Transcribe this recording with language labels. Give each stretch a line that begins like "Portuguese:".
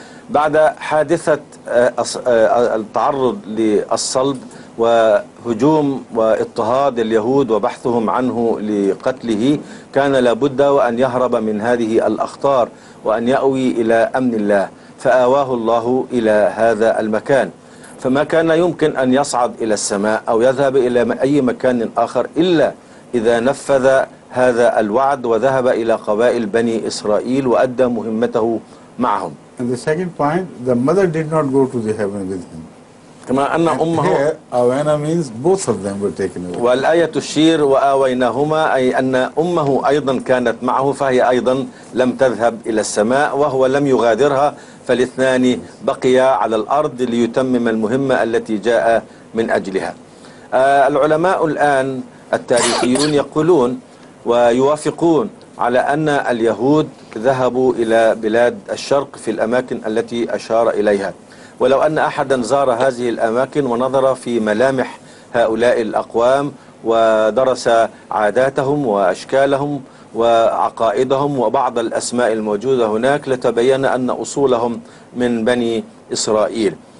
Arabic: بعد حادثة التعرض للصلب وهجوم واضطهاد اليهود وبحثهم عنه لقتله، كان لابد وأن يهرب من هذه الأخطار وأن يأوي إلى أمن الله، فآواه الله إلى هذا المكان. فما كان يمكن أن يصعد إلى السماء أو يذهب إلى أي مكان آخر إلا إذا نفذ هذا الوعد وذهب إلى قبائل بني إسرائيل وأدى مهمته معهم.
English: And the second point, the mother did not go to the heaven with him.
Arabic: كما أن أمه
English: here, Awena means both of them were taken away.
Arabic: والآية تشير وآويناهما، أي أن أمه أيضا كانت معه، فهي أيضا لم تذهب إلى السماء وهو لم يغادرها، فالاثنان بقيا على الأرض ليتمم المهمة التي جاء من أجلها. العلماء الآن التاريخيون يقولون ويوافقون على أن اليهود ذهبوا إلى بلاد الشرق في الأماكن التي أشار إليها، ولو أن أحدا زار هذه الأماكن ونظر في ملامح هؤلاء الأقوام ودرس عاداتهم وأشكالهم وعقائدهم وبعض الأسماء الموجودة هناك لتبين أن أصولهم من بني إسرائيل.